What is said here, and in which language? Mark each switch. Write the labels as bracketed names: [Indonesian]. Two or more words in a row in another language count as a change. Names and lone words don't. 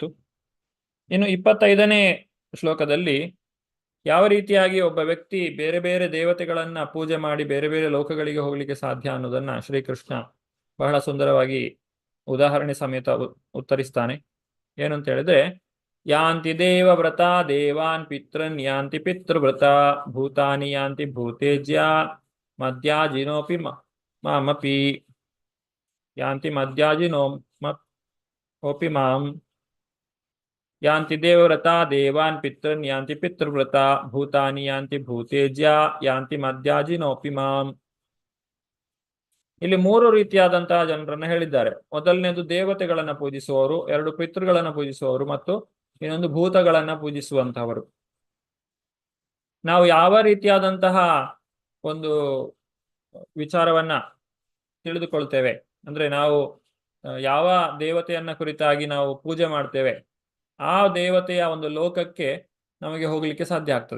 [Kannada] ಇನ್ನು 25ನೇ ಶ್ಲೋಕದಲ್ಲಿ ಯಾವ ರೀತಿಯಾಗಿ ಒಬ್ಬ ವ್ಯಕ್ತಿ ಬೇರೆ ಬೇರೆ ದೇವತೆಗಳನ್ನ ಪೂಜೆ ಮಾಡಿ ಬೇರೆ ಬೇರೆ ಲೋಕಗಳಿಗೆ ಹೋಗ್ಲಿಕ್ಕೆ ಸಾಧ್ಯ ಅನ್ನೋದನ್ನ ಶ್ರೀಕೃಷ್ಣ ಬಹಳ ಸುಂದರವಾಗಿ ಉದಾಹರಣೆ ಸಮೇತ ಉತ್ತರಿಸ್ತಾನೆ. ಏನಂತ ಹೇಳಿದ್ರೆ, [Sanskrit] ಯಾಂತಿ ದೇವವ್ರತ ದೇವಾನ್ ಪಿತೃನ್ ಯಾಂತಿ ಪಿತೃವ್ರತ ಭೂತಾನಿ ಯಾಂತಿ ಭೂತೇಜ್ಯ ಮದ್ಯಾಜಿನೋಪಿ ಮಾಮಪಿ ಯಾಂತಿ ಮದ್ಯಾಜಿನೋಪಿ ಮಾಂ ಯಾಂತಿ ದೇವವ್ರತ ದೇವಾನ್ ಪಿತೃನ್ ಯಾಂತಿ ಪಿತೃವ್ರತ ಭೂತಾನಿ ಯಾಂತಿ ಭೂತೇಜ್ಯ ಯಾಂತಿ ಮದ್ಯಾಜಿನೋಪಿ ಮಾಂ. [Kannada] ಇಲ್ಲಿ 3 ರೀತಿಯಾದಂತಹ ಜನರನ್ನ ಹೇಳಿದ್ದಾರೆ. ಮೊದಲನೇದು ದೇವತೆಗಳನ್ನ ಪೂಜಿಸುವವರು, 2 ಪಿತೃಗಳನ್ನ ಪೂಜಿಸುವವರು ಮತ್ತು ಇನ್ನೊಂದು ಭೂತಗಳನ್ನ ಪೂಜಿಸುವಂತಹವರು. ನಾವು ಯಾವ ರೀತಿಯಾದಂತಹ ಒಂದು ವಿಚಾರವನ್ನ ತಿಳಿದುಕೊಳ್ತೇವೆ ಅಂದ್ರೆ, ನಾವು ಯಾವ ದೇವತೆಯನ್ನ ಕುರಿತಾಗಿ ನಾವು ಪೂಜೆ ಮಾಡ್ತೇವೆ ಆ ದೇವತೆಯ ಒಂದು ಲೋಕಕ್ಕೆ ನಮಗೆ ಹೋಗ್ಲಿಕ್ಕೆ ಸಾಧ್ಯ ಆಗ್ತದೆ.